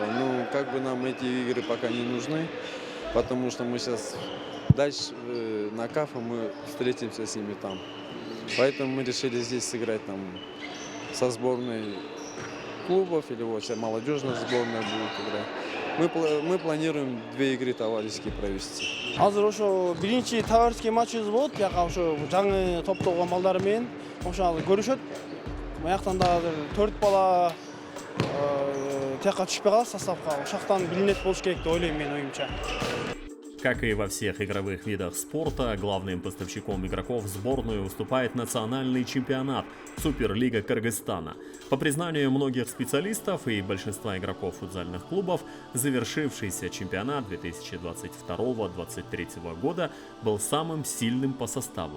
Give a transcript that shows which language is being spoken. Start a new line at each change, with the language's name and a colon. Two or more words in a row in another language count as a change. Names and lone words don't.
Russian: Ну, как бы нам эти игры пока не нужны, потому что мы сейчас дальше на КАФа мы встретимся с ними там. Поэтому мы решили здесь сыграть там со сборной клубов или вот молодежная сборная будет играть. Мы планируем 2 игры товарищеские провести.
Kyrgyz: Азыр ошо биринчи
Russian: товарищеский матчыбыз
Kyrgyz: болот, бияка ошо жаңы топтогон балдар менен ошол көрүшөт. Маяктан да азыр 4 бала тияка түшпөй калат составка. Ошактан билинет болуш керек деп ойлойм мен оюмча.
Russian: Как и во всех игровых видах спорта, главным поставщиком игроков в сборную выступает национальный чемпионат Суперлига Кыргызстана. По признанию многих специалистов и большинства игроков футзальных клубов, завершившийся чемпионат 2022-2023 года был самым сильным по составу.